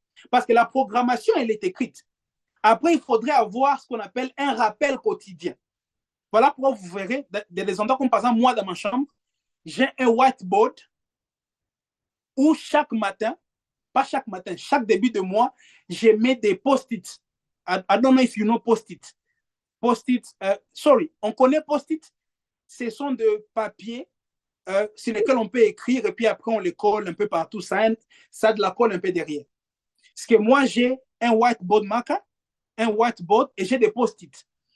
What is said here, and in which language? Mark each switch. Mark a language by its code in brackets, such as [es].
[fr] Parce que la programmation, elle est écrite. Après, il faudrait avoir ce qu'on appelle un rappel quotidien. Voilà pourquoi vous verrez des endroits comme par exemple, moi, dans ma chambre, j'ai un whiteboard où chaque matin, pas chaque matin, chaque début de mois, je mets des post-it. [en] I don't know if you know post-it. [fr] Post-it, on connaît post-it. Ce sont de papier sur lesquels on peut écrire et puis après on les colle un peu partout. Ça a de la colle un peu derrière. Parce que moi, j'ai un whiteboard marker, un whiteboard et j'ai des post-it.